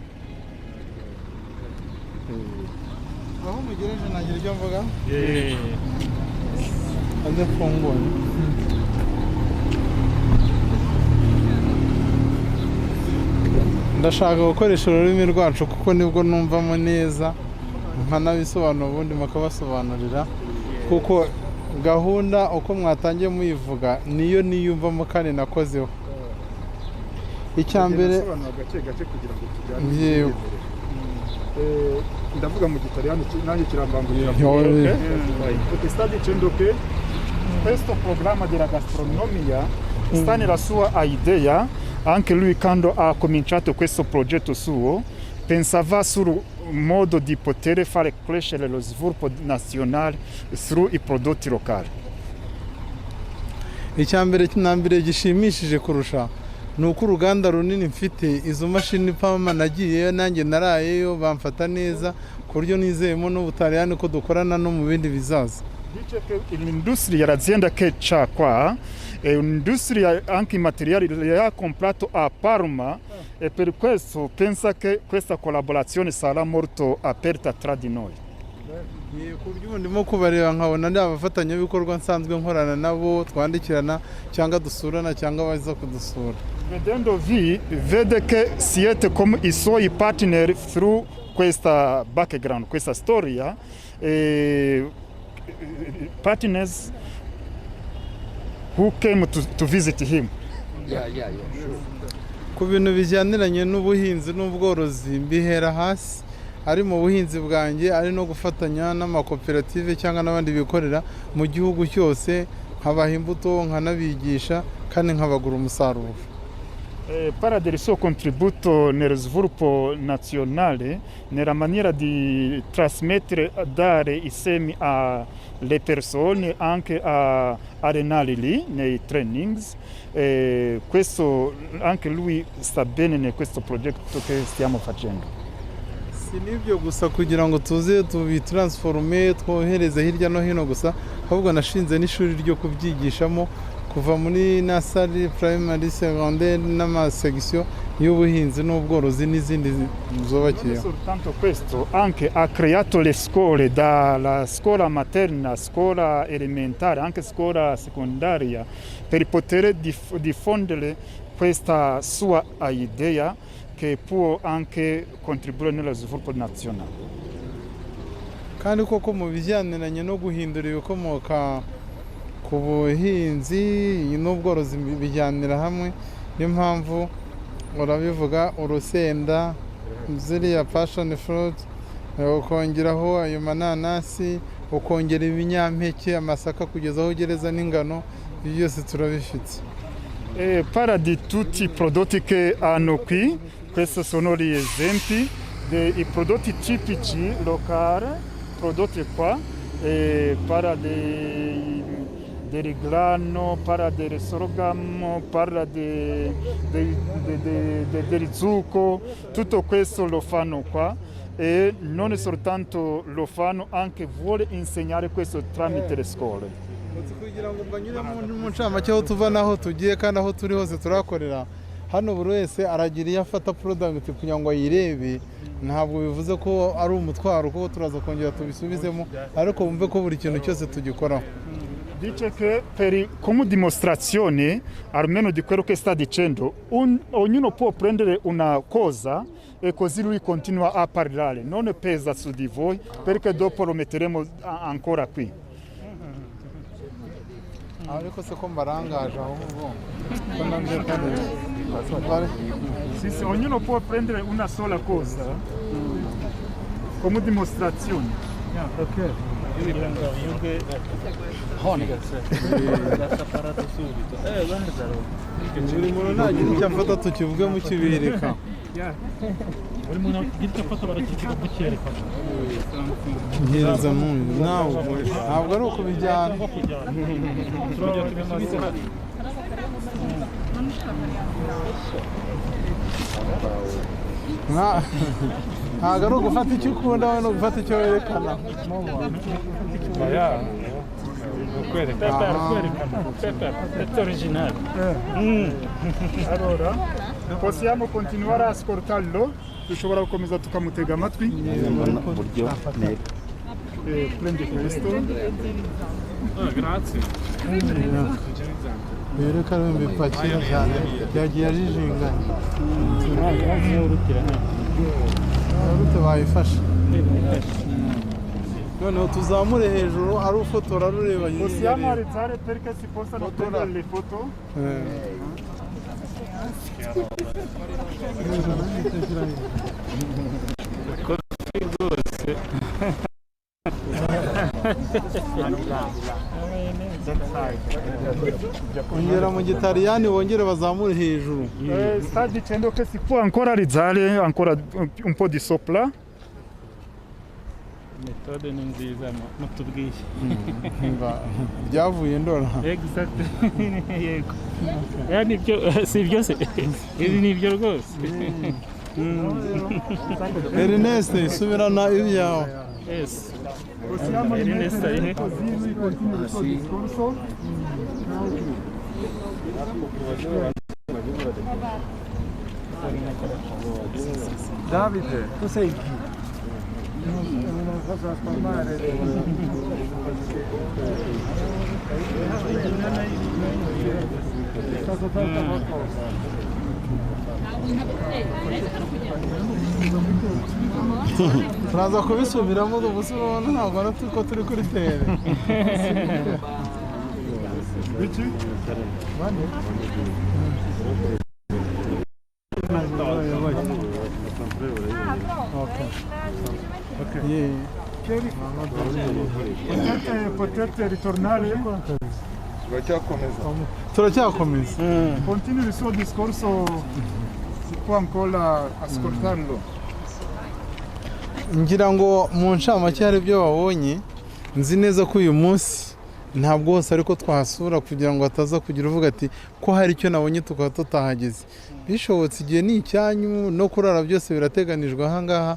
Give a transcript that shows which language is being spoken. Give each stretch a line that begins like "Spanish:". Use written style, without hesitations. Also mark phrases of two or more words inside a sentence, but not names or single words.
Kinyarwanda: aho mugereje nagira ibyo mvuga aze funguye ndashaka gukoresha ururimi rwacu kuko nibwo numvamo neza, nkanabisobanura ubundi mukabasobanurira, kuko gahunda uko mwatangiye muyivuga niyo niyumvamo kandi nakozeho. Icyambere gake kugira ngo tujyane ndavuga mu Gitaliyani nanjye kirambangurira.
Italian: Study cendoke questo programma della gastronomia sta nella sua idea. Anche lui quando ha cominciato questo progetto suo pensava sul modo di poter fare crescere lo sviluppo nazionale sui prodotti locali.
Kinyarwanda: Icyambere kinambere gishimishije kurusha nuko uruganda runini mfite, izo mashini PARMA nagiyeyo nanjye narayeyo bamfata neza ku buryo nizeyemo n'Ubutaliyani ko dukorana no mu bindi bizaza.
Italian: Dice che l'industria, l'azienda che c'ha qua è un'industria anche materiali, le ha comprato a Parma e per questo pensa che questa collaborazione sarà molto aperta tra di noi.
Kinyarwanda: Ku buryo ndimo kubareba nkabona ndi abafatanyabikorwa nsanzwe nkorana nabo, twandikirana cyangwa dusurana cyangwa baza kudusura.
Italian: Vedendovi vede che siete come i suoi partner through questa background, questa storia,
English: partners who came to visit him.
Kinyarwanda: Ku bintu bijyaniranye n'ubuhinzi n'ubworozi mbihera hasi, ari mu buhinzi bwanjye, ari no gufatanya n'amakoperative cyangwa n'abandi bikorera mu gihugu cyose, nkabaha imbuto nkanabigisha kandi nkabagura umusaruro.
Italian: Para del suo contributo nel sviluppo nazionale, nella maniera di trasmettere, dare i semi alle persone, anche a allenare lì nei trainings. Questo anche lui sta bene in questo progetto che stiamo facendo.
Kinyarwanda: Si nibyo gusa kugira ngo tuze tubitransforme twohereze hirya no hino gusa, ahubwo nashinze n'ishuri ryo kubyigishamo kuva muri
English: nursery, primary,
Kinyarwanda: secondaire n'amasection y'ubuhinzi n'ubworozi n'izindi zubakiyeho.
Italian: Soltanto questo, anche ha creato le scuole, dalla scuola materna, scuola elementare, anche scuola secondaria, per poter diffondere questa sua idea che può anche contribuire nello sviluppo nazionale.
Kinyarwanda: Kandi koko mu bijyaniranye no guhindura ibikomoka ku buhinzi n'ubworozi bijyanira hamwe, niyo mpamvu urabivuga urusenda, ziriya
English: passion fruit,
Kinyarwanda: ukongeraho ayo mananasi, ukongera ibinyampeke, amasaka kugeza aho ugereza n'ingano, ibyo byose turabifite.
Italian: Parla di tutti i prodotti che hanno qui, questi sono gli esempi dei prodotti tipici locali prodotti qua, parla del grano, parla del sorghum, parla del zucco, tutto questo lo fanno qua e non è soltanto lo fanno, anche vuole insegnare questo tramite le scuole.
Kinyarwanda: kugira ngo mbanyure mu ncamake aho tuva naho tugiye kandi aho turi hose turakorera hano, buri wese aragira iyo afata product kugira ngo ayirebe, ntabwo bivuze ko ari umutwaro kuko turaza kongera tubisubizemo, ariko bumve ko buri kintu cyose tugikoraho.
Italian: Dice che come dimostrazione, almeno di quello che sta dicendo, ognuno può prendere una cosa e così lui continua a parlare, non pesa su di voi perché dopo lo metteremo ancora qui.
Kinyarwanda: Ariko se ko mbarangaje ahubwo ko nanze
Italian: Sì, ognuno può prendere una sola cosa come dimostrazione. Ok.
Kinyarwanda: buri muntu nagira icyo afata tukivuge mu kibirika. buri muntu agira icyo afata barakivuga mu kibirika. Ngereza n'uyu ntabwo ari ukubijyana. ntabwo ari ugufata icyo ukunda, we ni ugufata icyo werekana.
Italian: È originale. Allora, possiamo continuare a ascoltarlo?
Kinyarwanda: Dushobora gukomeza tukamutega amatwi.
Italian: Prendi questo. Grazie.
Kinyarwanda: Yerekana imipakira cyane yagiye ajijinganya. Urute bayifashe. Noneho tuzamure hejuru ari ufotora rureba.
Italian: Possiamo alzare perché si possano prendere le foto?
Kinyarwanda: Ongera mu gitaliyani wongere bazamure hejuru.
Italian: Sta dicendo che si può ancora alzare ancora un po' di sopra.
Kinyarwanda: Metode ni nziza mutubwiye. Byavuye ndora. Exact. Yego. Yani byo si byose. Ibi ni byo rwose. Ernest subirana ibyawe. Yes.
Italian: Possiamo rimettere così lui continua il suo discorso. Davide, tu sei chi? Non posso trasformare. È stato tanto qualcosa.
Kinyarwanda: Turaza kubisubiramo ubuso ubona ntabwo ari ko turi kuri tere. Bici? Bane? Ok.
Italian: Potete ritornare?
Kinyarwanda: Turacyakomeza.
Italian: Continui il suo discorso, si può ancora ascoltarlo.
Kinyarwanda: Ngira ngo mu ncamake hari ibyo babonye, nzi neza ko uyu munsi ntabwo hose ariko twahasura kugira ngo hataza kugira uvuga ati ko hari icyo nabonye tukaba tutahageze. Bishobotse igihe ni icyanyu no kurara byose birateganijwe aha ngaha.